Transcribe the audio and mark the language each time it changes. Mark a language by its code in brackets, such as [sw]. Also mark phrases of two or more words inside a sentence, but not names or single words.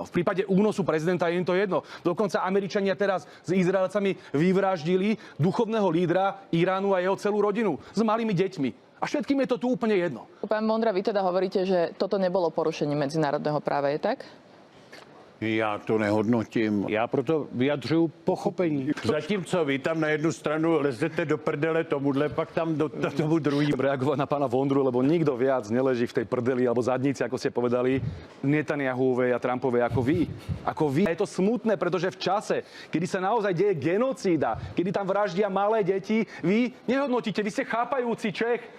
[sk] V prípade únosu prezidenta je im to jedno. Dokonca Američania teraz s Izraelcami vyvraždili duchovného lídra Iránu a jeho celú rodinu s malými deťmi. A všetkým je to tu úplne jedno. Pán Vondra, vy teda hovoríte, že toto nebolo porušením medzinárodného práva, je tak? [cs] Já to nehodnotím. Já proto vyjadřuju pochopení. Zatímco vy tam na jednu stranu lezete do prdele tomuhle, pak tam do tomu druhý. [sk] Reagovať na pána Vondru, lebo nikto viac neleží v tej prdeli alebo zadnici, ako ste povedali, Netanyahuovej a Trumpovej ako vy. Ako vy. Je to smutné, pretože v čase, kedy sa naozaj deje genocída, kedy tam vraždia malé deti, vy nehodnotíte, vy ste chápajúci Čech.